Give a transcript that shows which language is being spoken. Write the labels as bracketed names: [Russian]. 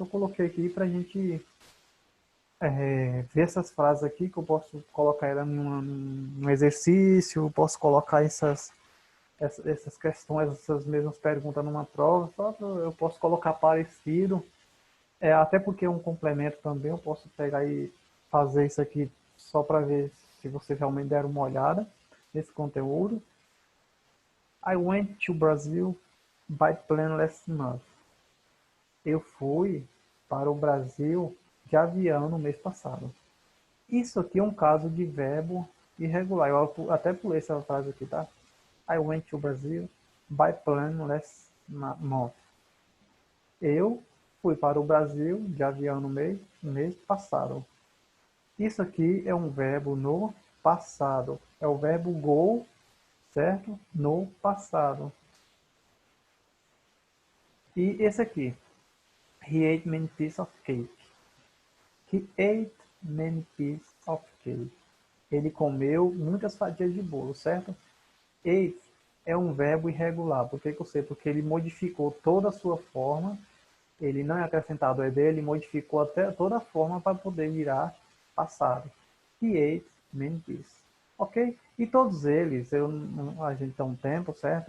[Portuguese] Eu coloquei aqui para a gente ver essas frases aqui, que eu posso colocar ela num exercício, posso colocar essas questões, essas mesmas perguntas numa prova, só eu posso colocar parecido, até porque é um complemento também, eu posso pegar e fazer isso aqui só para ver se vocês realmente deram uma olhada nesse conteúdo. [English] I went to Brazil by plane last month. [Portuguese] Eu fui para o Brasil de avião no mês passado. Isso aqui é um caso de verbo irregular. Eu até pulei essa frase aqui, tá? [English] I went to Brazil by plane last month. [Portuguese] Eu fui para o Brasil de avião no mês passado. Isso aqui é um verbo no passado. É o verbo go, certo? No passado. E esse aqui. [English] He ate many pieces of cake. He ate many pieces of cake. [Portuguese] Ele comeu muitas fatias de bolo, certo? Ate é um verbo irregular. Por que eu sei? Porque ele modificou toda a sua forma. Ele não é acrescentado o ed, ele modificou até toda a forma para poder virar passado. [English] He ate many pieces. [Portuguese] Ok? E todos eles, a gente tem um tempo, certo?